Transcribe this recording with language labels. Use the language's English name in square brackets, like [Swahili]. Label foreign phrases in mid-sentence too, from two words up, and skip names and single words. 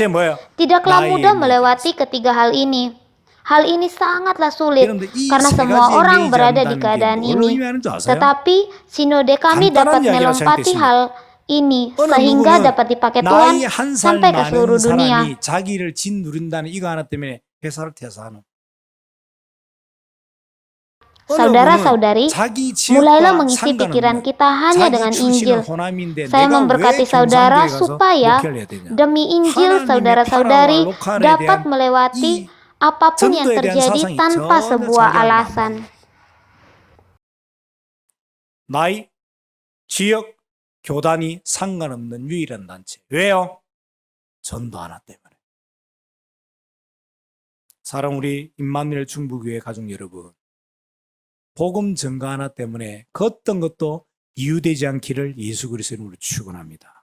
[Indonesian] Tidaklah mudah melewati ketiga hal ini. Hal ini sangatlah sulit karena semua orang berada di keadaan ini. Tetapi sinode kami dapat melompati hal ini sehingga dapat dipakai Tuhan sampai ke seluruh dunia. [Korean] 자기를 짓누른다는 이거 하나 때문에 회사를 퇴사하는. [Indonesian] Saudara-saudari, mulailah mengisi pikiran kita hanya dengan Injil. Saya memberkati saudara supaya demi Injil saudara-saudari dapat melewati apapun yang terjadi tanpa sebuah alasan. [Korean] 나이, 지역, 교단이 상관없는 유일한 단체. 왜요? 전도 하나 때문에. 사랑 우리 임마누엘 중부교회 가족 여러분. 복음 전가 하나 때문에 그 어떤 것도 이유되지 않기를 예수 그리스도의 이름으로 축원합니다.